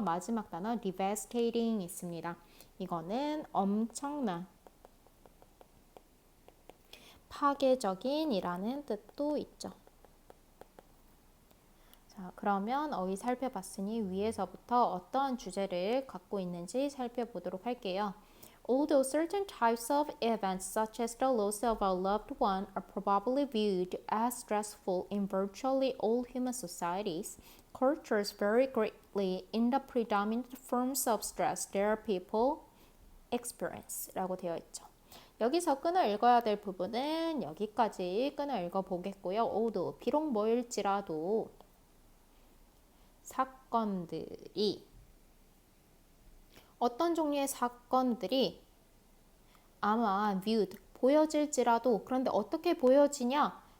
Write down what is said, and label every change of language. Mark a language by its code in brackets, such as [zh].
[ko] 마지막 단어 devastating 있습니다. 이거는 엄청난, 파괴적인이라는 뜻도 있죠. 자, 그러면 어휘 살펴봤으니 위에서부터 어떠한 주제를 갖고 있는지 살펴보도록 할게요. [en] Although certain types of events such as the loss of a loved one are probably viewed as stressful in virtually all human societies, cultures vary greatly in the predominant forms of stress their people experience [ko] 라고 되어 있죠. 여기서 끊어 읽어야 될 부분은 여기까지 끊어 읽어보겠고요. although, 비록 뭐일지라도 사건들이, 어떤 종류의 사건들이 아마 viewed, 보여질지라도, 그런데 어떻게 보여지냐?